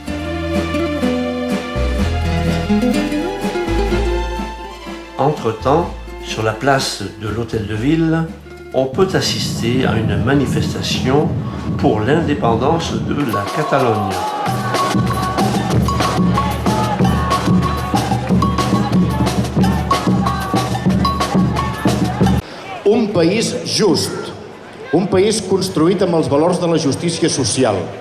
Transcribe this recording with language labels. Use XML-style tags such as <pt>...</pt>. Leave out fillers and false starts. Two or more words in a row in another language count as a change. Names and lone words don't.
<fr>Entre-temps, sur la place de l'Hôtel de Ville, on peut assister à une manifestation pour l'indépendance de la Catalogne.</fr> <ca>Un país just, un país construït amb els valors de la justícia social.</ca>